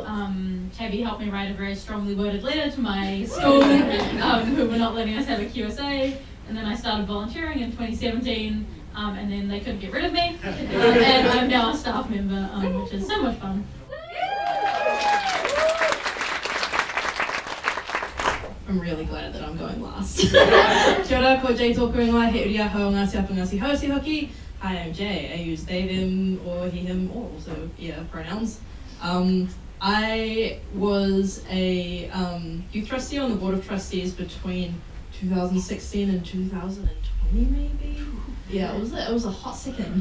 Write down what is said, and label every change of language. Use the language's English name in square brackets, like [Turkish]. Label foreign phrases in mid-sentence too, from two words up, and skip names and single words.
[English] Tabby helped me write a very strongly worded letter to my school, who were not letting us have a QSA. And then I started volunteering in 2017, and then they couldn't get rid of me. And I'm now a staff member, which is so much fun. I'm really glad that I'm going last. [Māori] Kia ora, ko Jaye tōku ingoa, he uri ahau ngāti apa ngāti hausi hoki. [English] Hi, I'm Jaye. I use they, them, or he, him, or also pronouns. I was a youth trustee on the board of trustees between 2016 and 2020 maybe. Yeah, it was a hot second.